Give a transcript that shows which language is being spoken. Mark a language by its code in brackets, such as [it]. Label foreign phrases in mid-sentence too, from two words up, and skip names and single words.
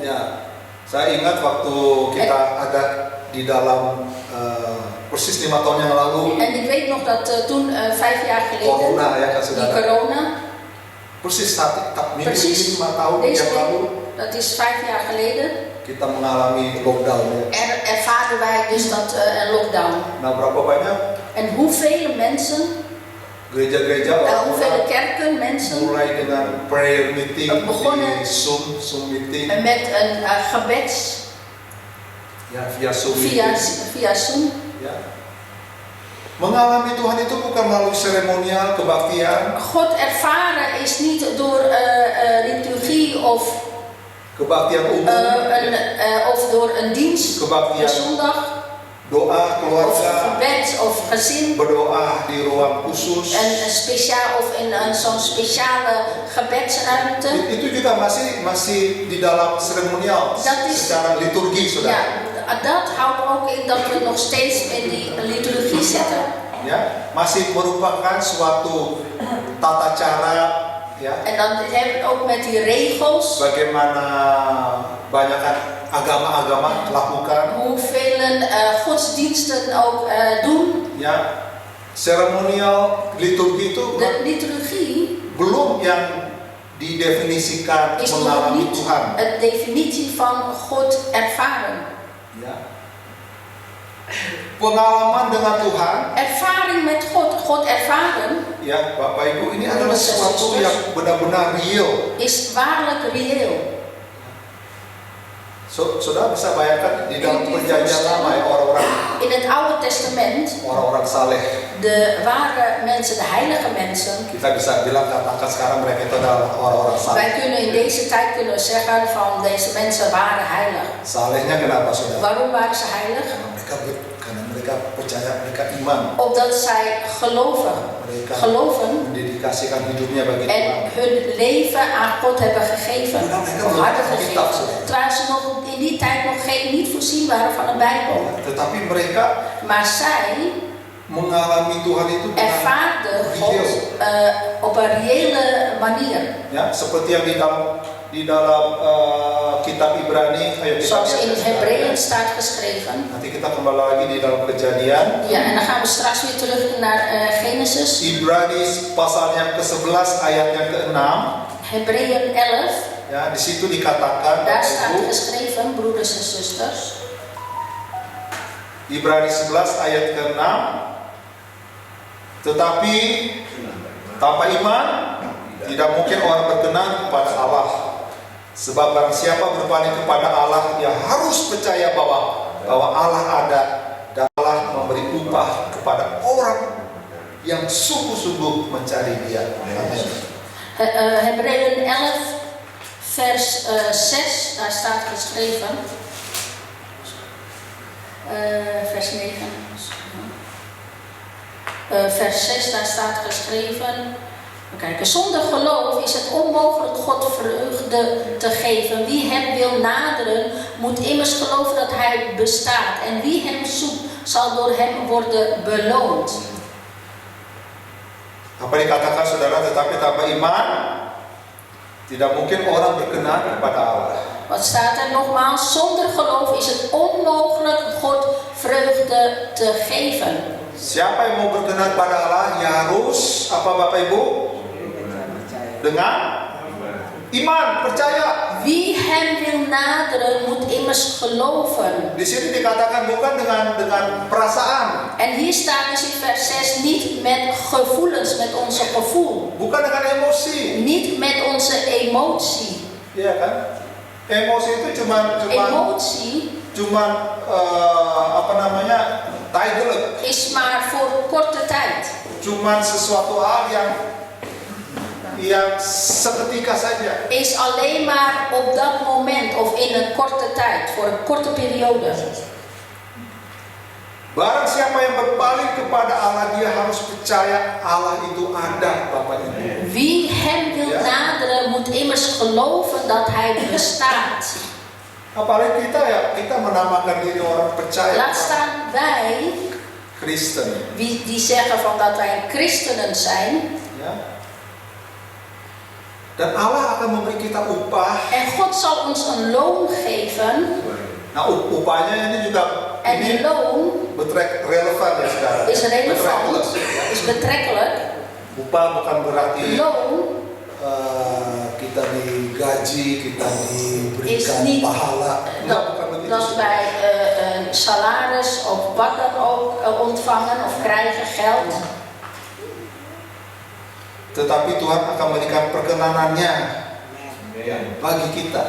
[id] Ya, saya ingat waktu kita ada di dalam persis 5 tahun yang lalu, [nl] En ik weet nog dat toen 5 jaar geleden, [id] corona, ya kan [nl] die [id] saudara. corona, Persis saat minggu ini [nl] precies [id] 5 tahun [nl] deze [id] yang lalu [nl] week, dat is 5 jaar geleden, [id] kita mengalami lockdown. Ya. [nl] ervaren wij dus dat een lockdown. [id] Nah, berapa banyak [nl] En hoeveel mensen, [id] gereja-gereja [nl] hoeveel [id] orang [nl] kerken, mensen, [id] mulai dengan [en] prayer meeting [nl] begonnen [id] di Zoom meeting, [nl] met een gebeds [id] ya via Zoom meeting. [nl] via Zoom. [id] Ya. Mengalami Tuhan itu bukan melalui seremonial kebaktian, [nl] God ervaren is niet door liturgie of [id] kebaktian umum, [nl] of door een dienst op [id] kebaktian [nl] zondag, [id] doa [nl] of [id] keluarga, [nl] gebed of gezin, [id] berdoa di ruang khusus. [nl] een speciaal of in zo'n speciale gebedsruimte. [id] Itu juga masih di dalam seremonial, [nl] Dat is- [id] secara liturgi, saudara. [nl] Ja, dat houdt ook in dat we nog steeds in die liturgie zitten. [id] Ya, masih merupakan suatu tata cara, ya, [nl] En dan hebben we het ook met die regels, [id] bagaimana banyak agama-agama lakukan, [nl] hoeveel godsdiensten ook doen. [id] ya. Seremonial liturgi itu [nl] De liturgie [id] belum yang didefinisikan [nl] is nog [id] mengalami [nl] niet [id] Tuhan, [nl] een definitie van God ervaren. [id] ya. Pengalaman dengan Tuhan [nl] Ervaring met God, God ervaren, [id] ya Bapak Ibu, ini adalah sesuatu yang benar-benar real. [nl] is waarlijk reëel. [id] Saudara bisa bayangkan di dalam perjanjian lama ya, orang-orang [nl] In het Oude Testament, [id] orang-orang saleh, [nl] de ware mensen, de heilige mensen, [id] kita bisa bilang katakan sekarang mereka itu adalah orang-orang saleh. [nl] wij kunnen in deze tijd kunnen zeggen van deze mensen waren heilig. [id] Salehnya kenapa saudara? [nl] Waarom waren ze heilig? [id] Karena mereka percaya, mereka iman, [nl] Opdat zij [id] mereka [nl] geloven [id] mendedikasikan hidupnya bagi [nl] en [id] Tuhan. [nl] hun leven aan God hebben gegeven, of hadden gegeven. Terwijl ze nog in die tijd nog niet voorzien waren van een Bijbel. [id] Tetapi mereka [nl] Maar zij [id] mengalami Tuhan itu dengan [nl] ervaarden God op een reële manier. [id] ya, seperti yang di dalam kitab Ibrani, ayo kita [nl] Zoals in [id] lihat [nl] Hebreeën staat geschreven. [id] nanti kita kembali lagi di dalam Kejadian. [nl] Ja, en dan gaan we straks weer terug naar Genesis. [id] Ibrani pasal yang ke-11 ayat yang ke-6. [nl] Hebreeën 11. [id] Ya, di situ dikatakan, [nl] Daar [id] Bapak [nl] staat [id] Ibu, [nl] geschreven, broeders en zusters. [id] Ibrani 11 ayat ke-6. Tetapi tanpa iman tidak mungkin orang berkenan kepada Allah. Sebab barang siapa berpaling kepada Allah, ia harus percaya bahwa Allah ada dan Allah memberi upah kepada orang yang sungguh-sungguh mencari Dia. Amin. [nl] Hebreeën 11 vers 6, daar staat geschreven. Vers 9. Vers 6, daar staat geschreven. Kijk, zonder geloof is het onmogelijk God vreugde te geven. Wie hem wil naderen, moet immers geloven dat hij bestaat. En wie hem zoekt, zal door hem worden beloond. [id] Apa dikatakan saudara, tetapi tanpa iman tidak mungkin orang berkenan kepada Allah. [nl] Wat staat er nogmaals? Zonder geloof is het onmogelijk God vreugde te geven. [id] Siapa yang mau berkenan pada Allah, ya harus apa Bapak Ibu? Dengan iman, percaya. [nl] Wie hem wil naderen, moet immers geloven. [id] Di sini dikatakan bukan dengan perasaan, [nl] En hier staat dus in vers 6 niet met gevoelens, met onze gevoel. [id] bukan dengan emosi. [nl] Niet met onze emotie. [id] Iya kan? Emosi itu cuman apa namanya? [nl] Tijdelijk. Is maar voor korte tijd. [id] Cuman sesuatu hal yang seketika saja. [nl] Is alleen maar op dat moment of in een korte tijd, voor een korte periode. [id] Barang siapa yang berpaling kepada Allah, dia harus percaya Allah itu ada, Bapak Ibu. [nl] Wie hem wil naderen, moet immers geloven dat hij bestaat. [id] Apalagi kita menamakan diri orang percaya. [nl] Laat staan wij, [id] Kristen. [nl] die zeggen van dat wij christenen zijn. [id] Ya. Dan Allah akan memberi kita upah. [nl] En God zal ons een loon geven. [id] Nah, upahnya ini juga [nl] En die loon [id] relevan ya sekarang. [nl] is relevant, is betrekkelijk. [id] Upah bukan berarti [nl] Loon [id] kita digaji, kita [nl] is [id] diberikan [nl] niet [id] pahala. [nl] dat wij een salaris of wat dan ook ontvangen of krijgen, geld. [id] Tetapi Tuhan akan memberikan perkenanannya bagi kita.